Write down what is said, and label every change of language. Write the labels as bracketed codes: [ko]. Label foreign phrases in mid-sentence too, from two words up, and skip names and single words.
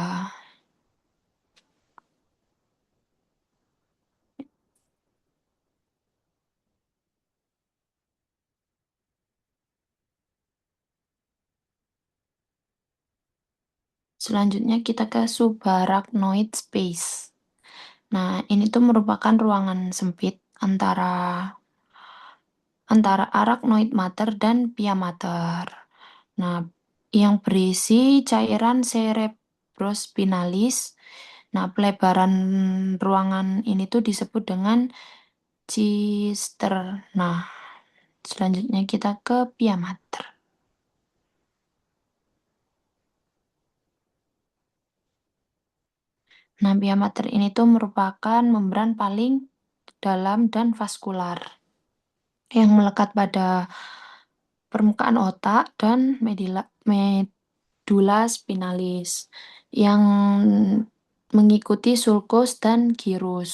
[id] Selanjutnya kita ke [en] subarachnoid space. [id] Nah, ini tuh merupakan ruangan sempit antara [la] arachnoid mater [id] dan [la] pia mater. [id] Nah, yang berisi cairan cerebrospinalis. Nah, pelebaran ruangan ini tuh disebut dengan cister. Nah, selanjutnya kita ke [la] pia mater. [id] Nah, [la] pia mater [id] ini tuh merupakan membran paling dalam dan vaskular yang melekat pada permukaan otak dan medula spinalis yang mengikuti sulcus dan gyrus.